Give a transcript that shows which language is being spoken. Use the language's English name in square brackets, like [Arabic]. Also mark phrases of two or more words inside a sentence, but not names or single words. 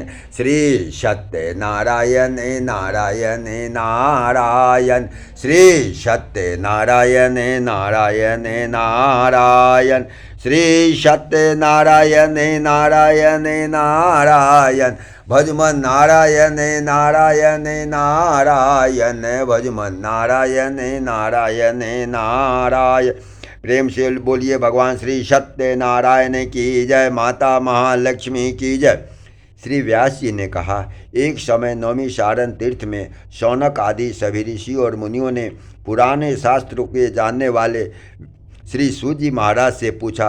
[Hindi] श्री सत्य नारायण नारायण नारायण श्री सत्य नारायण नारायण नारायण श्री सत्य नारायण नारायण नारायण भजमन नारायण नारायण नारायण भजमन नारायण नारायण नारायण। प्रेम से बोलिए भगवान श्री सत्य नारायण की जय, माता महालक्ष्मी की जय। श्री व्यास जी ने कहा, एक समय नौमी सारण तीर्थ में शौनक आदि सभी ऋषि और मुनियों ने पुराने शास्त्रों के जानने वाले श्री सूत जी महाराज से पूछा।